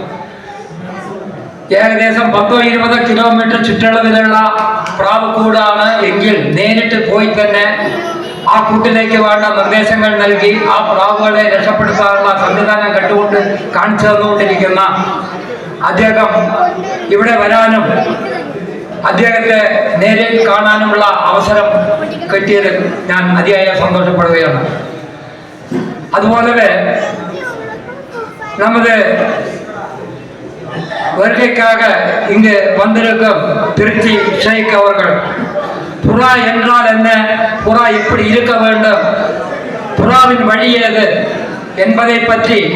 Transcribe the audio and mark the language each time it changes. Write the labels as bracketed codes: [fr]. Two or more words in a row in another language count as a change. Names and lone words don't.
[ml] ഏകദേശം 10-20 കിലോമീറ്റർ ചുറ്റളവിലുള്ള പ്രാവ് കൂടാണ് എങ്കിൽ നേരിട്ട് പോയി തന്നെ ആ കൂട്ടിലേക്ക് വേണ്ട നിർദ്ദേശങ്ങൾ നൽകി ആ പ്രാവുകളെ രക്ഷപ്പെടുത്താനുള്ള സംവിധാനം കണ്ടുകൊണ്ട് കാണിച്ചു തന്നുകൊണ്ടിരിക്കുന്ന അദ്ദേഹം ഇവിടെ വരാനും അദ്ദേഹത്തെ നേരിൽ കാണാനുമുള്ള അവസരം കിട്ടിയത് ഞാൻ അതിയായ സന്തോഷപ്പെടുകയാണ്. [ta] അതുപോലെ நமது வருகைக்காக இங்கு வந்திருக்கும் திருச்சி ஷேக் அவர்கள் புறா என்றால் என்ன, புறா எப்படி இருக்க வேண்டும், புறாவின் வழி ஏது என்பதை பற்றி